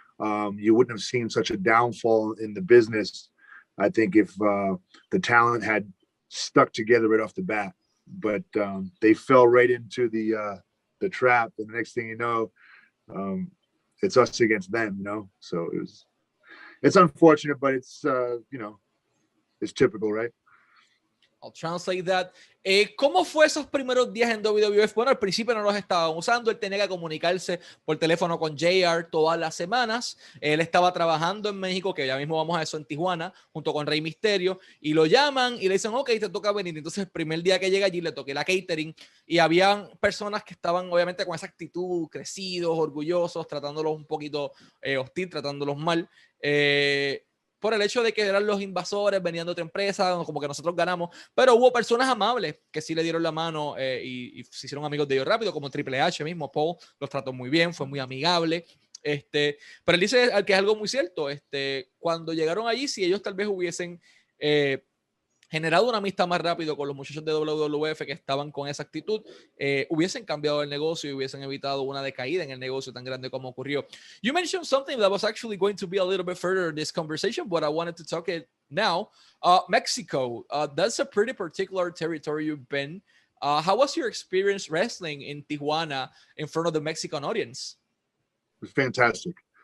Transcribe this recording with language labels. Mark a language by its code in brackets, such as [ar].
[en] You wouldn't have seen such a downfall in the business, I think, if the talent had stuck together right off the bat. But they fell right into the trap, and the next thing you know, it's us against them, you know. So it's unfortunate, but it's you know, it's typical, right? I'll translate that. [es] ¿Cómo fue esos primeros días en WWF? Bueno, al principio no los estaban usando. Él tenía que comunicarse por teléfono con JR todas las semanas. Él estaba trabajando en México, que ya mismo vamos a eso, en Tijuana, junto con Rey Mysterio, y lo llaman y le dicen, ok, te toca venir. Entonces, el primer día que llega allí, le toqué la catering y habían personas que estaban, obviamente, con esa actitud, crecidos, orgullosos, tratándolos un poquito hostil, tratándolos mal. Por el hecho de que eran los invasores, venían de otra empresa, como que nosotros ganamos, pero hubo personas amables que sí le dieron la mano y se hicieron amigos de ellos rápido, como Triple H mismo, Paul, los trató muy bien, fue muy amigable. Pero él dice que es algo muy cierto, cuando llegaron allí, si ellos tal vez hubiesen generado una amistad más rápido con los muchachos de WWF que estaban con esa actitud, hubiesen cambiado el negocio y hubiesen evitado una decaída en el negocio tan grande como ocurrió. [en] You mentioned something that was actually going to be a little bit further in this conversation, but I wanted to talk it now. Mexico, that's a pretty particular territory you've been. How was your experience wrestling in Tijuana in front of the Mexican audience? It was fantastic.